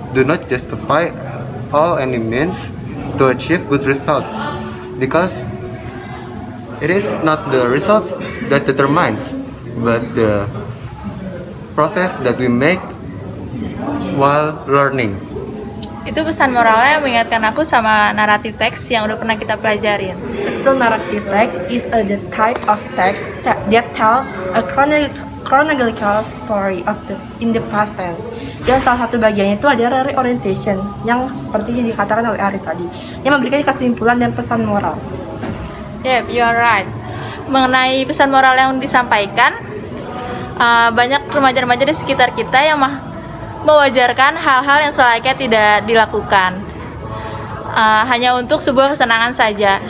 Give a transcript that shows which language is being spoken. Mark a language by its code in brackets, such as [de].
[en] Do not justify all any means to achieve good results, because it is not the results that determines, but the process that we make while learning. [id] Itu pesan moralnya yang mengingatkan aku sama naratif teks yang udah pernah kita pelajarin. [en] Betul, narrative text is the type of text that tells a chronological story of in the past tense. [id] Dan salah satu bagiannya itu adalah reorientation, yang seperti yang dikatakan oleh Ari tadi, yang memberikan kesimpulan dan pesan moral. [en] Yep, you are right. [id] Mengenai pesan moral yang disampaikan, banyak remaja-remaja di sekitar kita yang mewajarkan hal-hal yang selayaknya tidak dilakukan, hanya untuk sebuah kesenangan saja.